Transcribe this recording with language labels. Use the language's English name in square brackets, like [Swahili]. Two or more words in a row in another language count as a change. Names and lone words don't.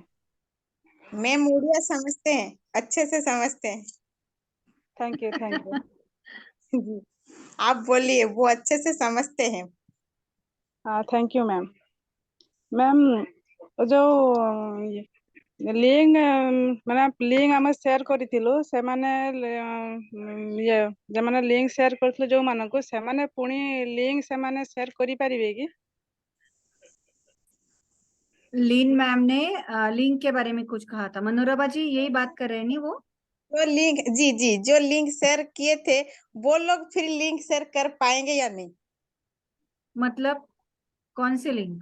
[Hindi] मैम उड़िया समझते हैं, अच्छे से समझते हैं। [English] thank you thank you. [Hindi] जी, आप बोलिए, वो अच्छे से समझते हैं। [Odia] हाँ [English] thank you ma'am. ma'am [Odia] जो ଲିଙ୍କ ମାନେ ଲିଙ୍କ ଆମେ ସେୟାର କରିଥିଲୁ ସେମାନେ ଇଏ ଯେମାନେ ଲିଙ୍କ୍ ସେୟାର କରିଥିଲେ ଯୋଉମାନଙ୍କୁ ସେମାନେ ପୁଣି ଲିଙ୍କ୍ ସେମାନେ ସେୟାର କରିପାରିବେ कि? [Hindi] लीन मैम ने लिंक के बारे में कुछ कहा था। मनोरमा जी यही बात कर रहे हैं नहीं वो? जो लिंक, जी जी, जो [English] link share [Hindi] किए थे वो लोग फिर [English] link share [Hindi] कर पाएंगे या नहीं? मतलब कौन सी लिंक?